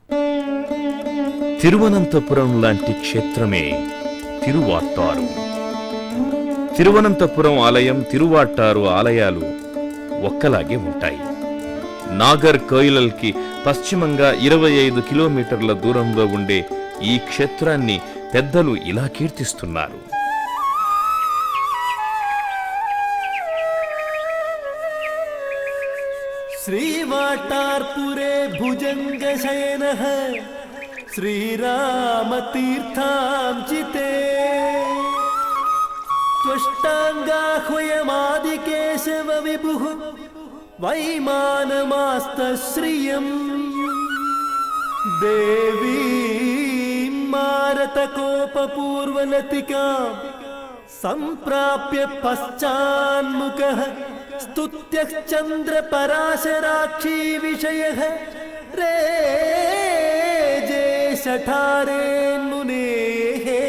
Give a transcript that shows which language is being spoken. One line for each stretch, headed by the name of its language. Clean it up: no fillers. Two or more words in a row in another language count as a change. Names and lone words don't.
Telugu: తిరువనంతపురం లాంటి క్షేత్రమే తిరువాట్టారు. తిరువనంతపురం ఆలయం, తిరువాట్టారు ఆలయాలు ఒక్కలాగే ఉంటాయి. నాగర్ కోయిలల్కి పశ్చిమంగా 25 కిలోమీటర్ల దూరంలో ఉండే ఈ క్షేత్రాన్ని పెద్దలు ఇలా కీర్తిస్తున్నారు.
Sanskrit: श्रीवाटार्पुरे भुजङ्गशयनः श्रीरामतीर्थांचिते त्वष्टाङ्गाह्वयमादिकेशव विभुः वैमानमास्तश्रियम् देवीं मारतकोपपूर्वलतिकां सम्प्राप्य पश्चान्मुखः स्तुत्यः चन्द्रपराशराक्षी विषयः रेजे शठारेन्मुनेः।